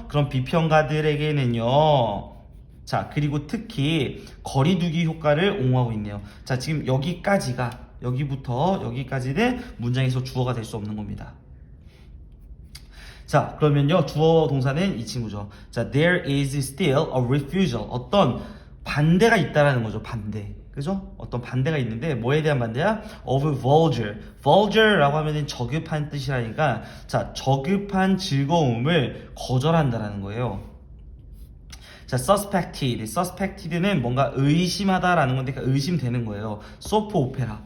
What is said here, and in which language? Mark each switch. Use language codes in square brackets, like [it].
[ko] 그런 비평가들에게는요, 자, 그리고 특히 거리두기 효과를 옹호하고 있네요. 자, 지금 여기부터 여기까지는 문장에서 주어가 될 수 없는 겁니다. 자, 그러면요, 주어 동사는 이 친구죠. [en] 자, there is still a refusal. [ko] 어떤 반대가 있다라는 거죠. 반대. 그죠? 어떤 반대가 있는데, 뭐에 대한 반대야? [en] of vulgar. [ko] vulgar라고 하면은 저급한 뜻이라니까, 자, 저급한 즐거움을 거절한다라는 거예요. 자, suspected는 뭔가 의심하다라는 건데, 그러니까 의심되는 거예요. 소프 오페라.